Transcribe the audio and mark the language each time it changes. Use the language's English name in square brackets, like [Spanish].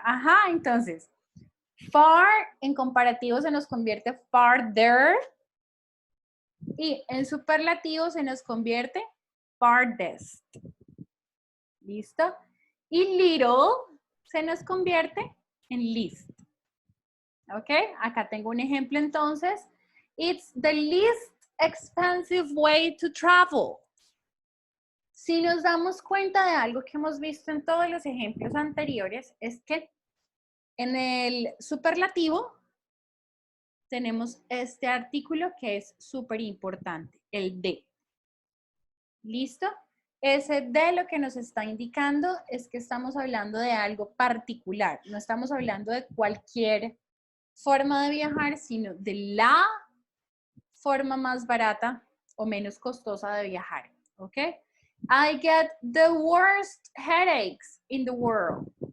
[Spanish] Ajá, entonces, far en comparativo se nos convierte farther y en superlativo se nos convierte farthest. ¿Listo? Y little se nos convierte en least. ¿Ok? Acá tengo un ejemplo entonces. [English] It's the least expensive way to travel. [Spanish] Si nos damos cuenta de algo que hemos visto en todos los ejemplos anteriores, es que en el superlativo tenemos este artículo que es súper importante, el de. ¿Listo? Ese de lo que nos está indicando es que estamos hablando de algo particular. No estamos hablando de cualquier forma de viajar, sino de la forma más barata o menos costosa de viajar. ¿Ok? [English] I get the worst headaches in the world.